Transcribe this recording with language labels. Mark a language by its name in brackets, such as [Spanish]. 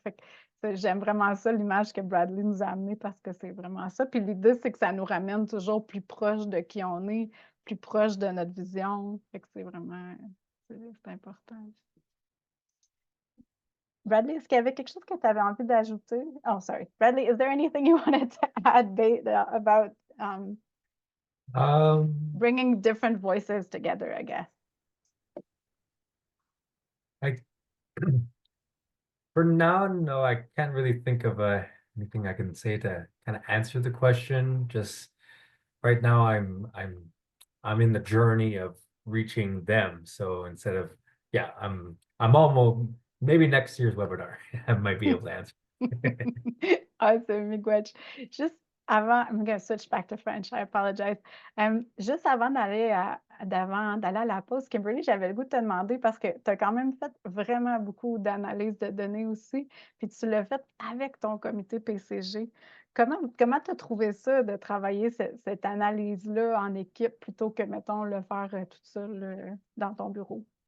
[French] Fait que j'aime vraiment ça, l'image que Bradley nous a amenée, parce que c'est vraiment ça. Puis l'idée, c'est que ça nous ramène toujours plus proche de qui on est, plus proche de notre vision. Fait que c'est vraiment, c'est important. Bradley, est-ce qu'il y avait quelque chose que tu avais envie d'ajouter? [English] Oh, sorry. Bradley, is there anything you wanted to add about bringing different voices together, I guess? For now, no, I can't really think of anything I can say to kind of answer the question. Just right now, I'm in the journey of reaching them. So instead of, yeah, I'm almost, maybe next year's webinar, I might be able to answer. Awesome, miigwech. [French] Juste avant, [English] I'm going to switch back to French, I apologize. [French] Juste avant d'aller à la pause, Kimberly, j'avais le goût de te demander parce que tu as quand même fait vraiment beaucoup d'analyses de données aussi, puis tu l'as fait avec ton comité PCG. Comment tu as trouvé ça de travailler cette analyse-là en équipe plutôt que, mettons, le faire toute seule dans ton bureau?